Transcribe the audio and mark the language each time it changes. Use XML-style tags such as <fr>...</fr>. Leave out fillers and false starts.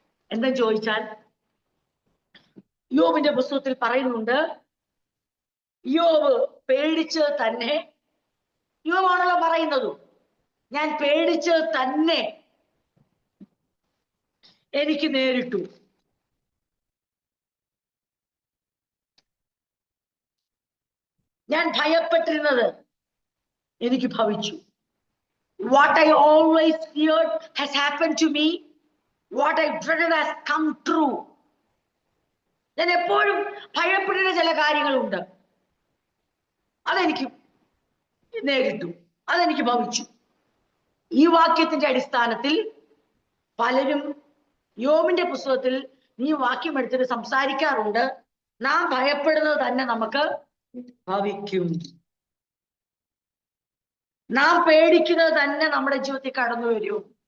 <ml>എന്താ ചോദിച്ചാൽ, യോബിന്റെ പുസ്തകത്തിൽ പറയുന്നുണ്ട്, യോബ് പേടിച്ച് തന്നെ, യോബാണല്ലോ പറയുന്നതും, ഞാൻ പേടിച്ച് തന്നെ എനിക്ക് നേരിട്ടു, ഞാൻ ഭയപ്പെട്ടിരുന്നത് എനിക്ക് ഭവിച്ചു.</ml> <en>What I always feared has happened to me. What I dreaded has come true.</en> <ml>ഞാൻ എപ്പോഴും ഭയപ്പെടുന്ന ചില കാര്യങ്ങളുണ്ട്, അതെനിക്ക് നേരിട്ടു, അതെനിക്ക് ഭവിച്ചു. ഈ വാക്യത്തിന്റെ അടിസ്ഥാനത്തിൽ പലരും യോബിന്റെ പുസ്തകത്തിൽ ഈ വാക്യം എടുത്തിട്ട് സംസാരിക്കാറുണ്ട്, നാം ഭയപ്പെടുന്നത് തന്നെ നമുക്ക് ഭവിക്കും, നാം പേടിക്കുന്നത് തന്നെ നമ്മുടെ ജീവിതത്തിൽ കടന്നു വരും.</ml>